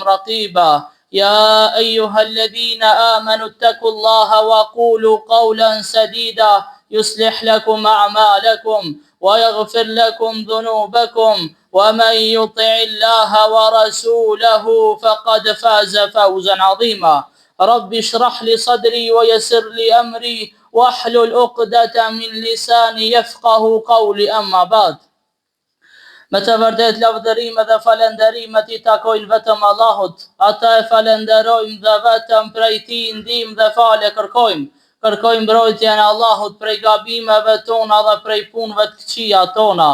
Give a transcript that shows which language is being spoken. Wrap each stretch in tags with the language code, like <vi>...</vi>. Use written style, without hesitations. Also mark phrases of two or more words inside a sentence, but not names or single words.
<ar>رقيبا يا أيها الذين آمنوا اتقوا الله وقولوا قولا سديدا يصلح لكم أعمالكم ويغفر لكم ذنوبكم ومن يطع الله ورسوله فقد فاز فوزا عظيما رب اشرح لي صدري ويسر لي أمري واحلل عقدة من لساني يفقه قولي أما بعد.</ar> <sq>Me të vërtet lavdërime dhe falenderimet I takojnë vetëm Allahut, ata e falenderojmë dhe vetëm prej Tij ndihmë dhe falje kërkojmë. Kërkojmë mbrojtjen e Allahut prej gabimeve tona dhe prej punëve të këqija tona.</sq>